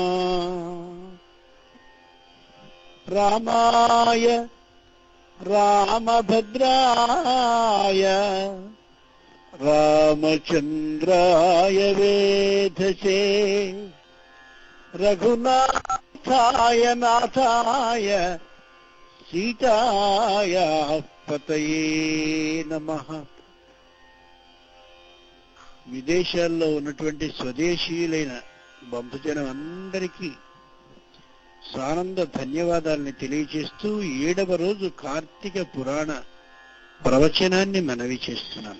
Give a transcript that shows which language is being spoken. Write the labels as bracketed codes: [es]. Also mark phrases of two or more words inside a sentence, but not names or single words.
[sa] रामाय रामभद्राय रामचन्द्राय वेधसे रघुनाथाय नाथाय सीतायाः पतये नमः। [te] విదేశాల్లో ఉన్నటువంటి స్వదేశీయులైన బంధుజనం అందరికీ సానంద ధన్యవాదాలని తెలియజేస్తూ 7వ రోజు కార్తీక పురాణ ప్రవచనాన్ని మనవి చేస్తున్నాను.